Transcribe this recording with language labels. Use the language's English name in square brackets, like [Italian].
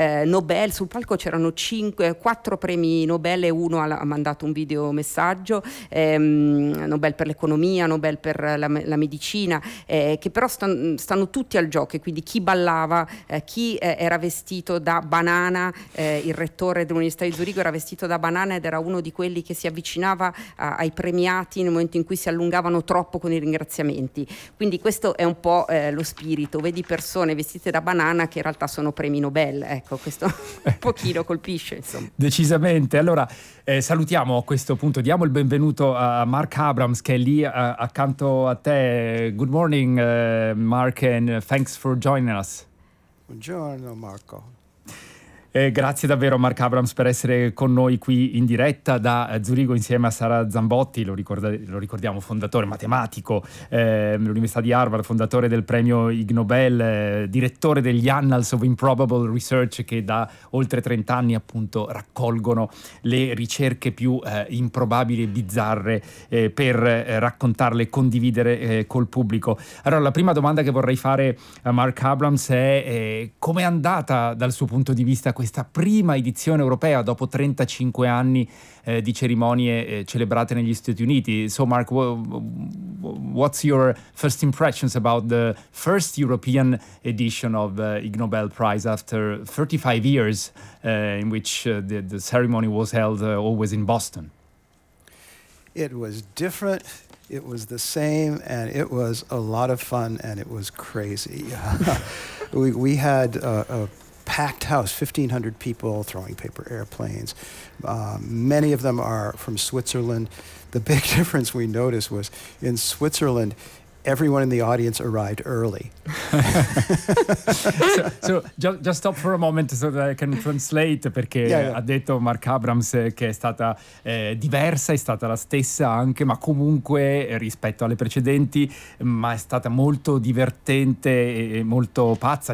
[Italian] Nobel, sul palco c'erano 4 premi Nobel e uno ha mandato un video messaggio, Nobel per l'economia, Nobel per la medicina, che però stanno tutti al gioco, e quindi chi ballava, chi era vestito da banana, il rettore dell'Università di Zurigo era vestito da banana ed era uno di quelli che si avvicinava ai premiati nel momento in cui si allungavano troppo con i ringraziamenti. Quindi questo è un po' lo spirito, vedi persone vestite da banana che in realtà sono premi Nobel, ecco, questo un pochino colpisce. Decisamente. Allora salutiamo a questo punto, diamo il benvenuto a Mark Abrams, che è lì accanto a te. [English] Good morning, Mark, and thanks for joining us. [Italian] Buongiorno Marco. Grazie davvero Mark Abrams per essere con noi qui in diretta da Zurigo insieme a Sara Zambotti, lo ricordiamo, fondatore matematico dell'Università di Harvard, fondatore del premio Ig Nobel, direttore degli Annals of Improbable Research, che da oltre 30 anni appunto raccolgono le ricerche più improbabili e bizzarre per raccontarle e condividere col pubblico. Allora, la prima domanda che vorrei fare a Mark Abrams è come è andata dal suo punto di vista questa prima edizione europea dopo 35 anni di cerimonie celebrate negli Stati Uniti. [English] So Mark, what's your first impressions about the first European edition of the Ig Nobel Prize after 35 years in which the ceremony was held always in Boston? It was different. It was the same, and it was a lot of fun, and it was crazy. we had a packed house, 1,500 people throwing paper airplanes. Many of them are from Switzerland. The big difference we noticed was in Switzerland, everyone in the audience arrived early. So just stop for a moment so that I can translate, [Italian] perché ha detto Mark Abrams che è stata diversa, è stata la stessa anche, ma comunque rispetto alle precedenti, ma è stata molto divertente e molto pazza.